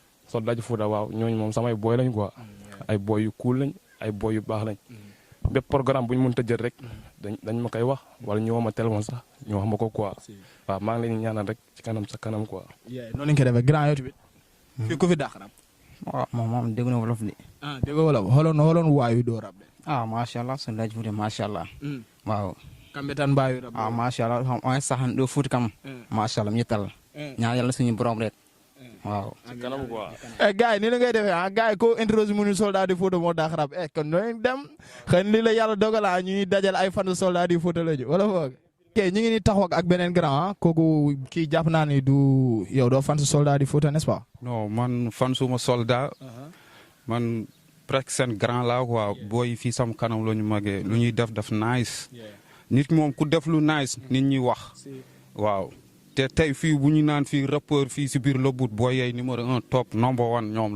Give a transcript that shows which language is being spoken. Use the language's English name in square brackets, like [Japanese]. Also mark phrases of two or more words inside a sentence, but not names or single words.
[Wolof] soldat du Fouta waaw ñooñu moom samay boy lañ quoi ay boy yu cool lañ ay boy yu baax lañ bépp programme bu ñu mënta jël rek dañ ma koy wax wala ñu woo ma téléphone sax ñu wax ma ko quoi waaw maa ngi leen di ñaanal rek ci kanam sa kanam quoi. noonu lañ koy defee grand yow tamit. fii ku fi dàq rap. waaw moom dégg na wolof de. dégg nga wolof xooloon waayu doo rap de. [Arabic] ما شاء الله soldat du Fouta ما شاء الله. [Wolof] waaw. [Fula] kamɓe tan mbawi rap. [Arabic] ما شاء الله [Fula] on sahan ɗo Fouta kam. [Arabic] ما شاء الله [Fula] mi yettal. [Wolof] ñaan yàlla suñu borom rek. waaw kanam quoi. gars yi ni la ngay defee ah gars yi ko introduire mu ni soldat du Fouta moo daax rap kon ñooy dem xëy na li la yàlla dogala ñuy dajal ay fan soldat du Fouta la ñu wala foog. ok ñu ngi ni taxaw ak beneen grand kooku kii jàpp naa ni du yow doo fan soldat du Fouta [French] n'est-ce pas. [Wolof] non man fan suma soldat. man presque seen grand la quoi booy fii sam kanam la ñu magee lu ñuy def nice. nit moom ku def lu nice nit ñi wax. waaw te tey fii bu ñu naan fii rappeur fii si biir Lobut booy yey numéro 1 [English] top number 1 [Wolof] ñoom la.